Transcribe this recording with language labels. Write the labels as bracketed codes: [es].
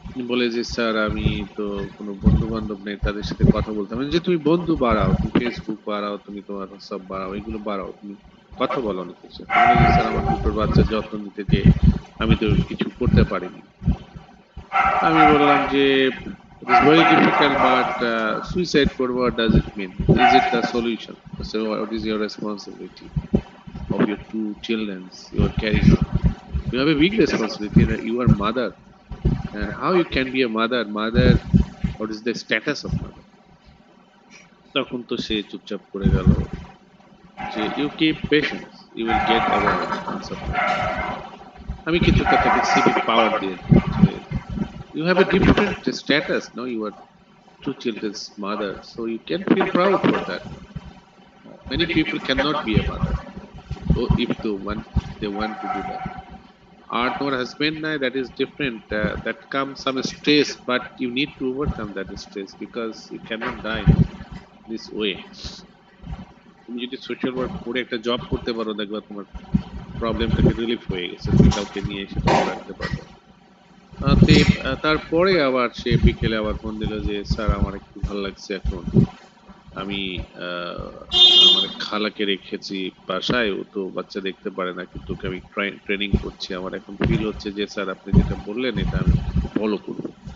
[bn] বলে যে স্যার আমি তো কোনো বন্ধু বান্ধব নেই, তাদের সাথে কথা বলতে হবে। যে তুমি বন্ধু বাড়াও, তুমি ফেসবুক বাড়াও, তুমি তোমার সব বাড়াও, এগুলো বাড়াও, তুমি কথা বলো অনেকের সাথে। বলে যে স্যার আমার দুটোর বাচ্চার যত্ন নিতে যে আমি তো কিছু করতে পারিনি। আমি বললাম যে [en] it is very difficult, but suicide [bn] করবো, [en] what does it mean? Is it the solution? So what is your responsibility of your 2 children you are carrying on? You have a big responsibility, you are mother, and how you can be a mother, what is the status of mother? [bn] তখন তো সে চুপচাপ করে গেল যে [en] You keep patience, you will get award answer. [bn] আমি কিছুটা তাকে civic পাওয়ার দিয়ে দিলাম যে [en] you have a different status now, you are 2 children's mother, so you can feel proud for that. Many people cannot be a mother, so if they want to do that. Or [bn] তোমার husband নাই, [en] that is different, that comes some stress, but you need to overcome that stress because you cannot die this way. [bn] তুমি যদি social work করে একটা job করতে পারো, দেখবা তোমার প্রবলেমটাকে রিলিফ হয়ে গেছে, তুমি কাউকে নিয়ে এসে তখন রাখতে পারবে। তারপরে আবার সে বিকেলে আবার ফোন দিল যে স্যার আমার একটু ভালো লাগছে এখন, আমি আমার খালাকে রেখেছি বাসায়, ও তো বাচ্চা দেখতে পারে না, কিন্তু ওকে আমি ট্রেনিং করছি, আমার এখন ফিল হচ্ছে যে স্যার আপনি যেটা বললেন এটা আমি ফলো করবো।